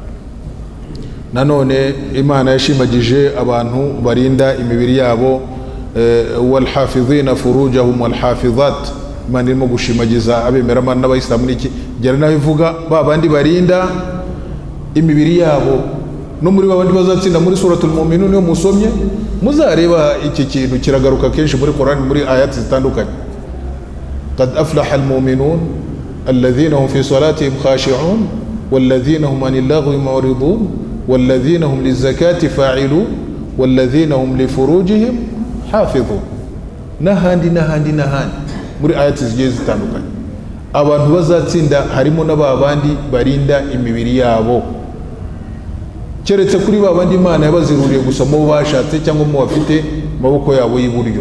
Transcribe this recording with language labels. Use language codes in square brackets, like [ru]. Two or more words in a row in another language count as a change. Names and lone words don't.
[rw] Nanone Imana yashimagije abantu barinda imibiri yabo, [ar] والحافظين فروجهم والحافظات. [rw] Imana irimo gushimagiza abemeramana n'abayisilamu n'iki, gera nawe ivuga ba bandi barinda imibiri yabo. No muri babandi bazatsinda muri [ar] سورة المؤمنون, [rw] niyo musomye muzareba iki kintu kiragaruka kenshi muri Qur'an, muri ayati zitandukanye. [ar] قد أفلح المؤمنون الذين هم في صلاتهم خاشعون والذين هم عن اللغو معرضون والذين هم للزكاة فاعلون والذين هم لفروجهم حافظون. [rw] N'ahandi muri ayati zigiye zitandukanye. Abantu bazatsinda harimo n'ababandi barinda imibiri yabo, keretse kuri babandi Imana yabaziruriye gusa mu bashatse cyangwa mu bafite maboko yabo y'iburyo.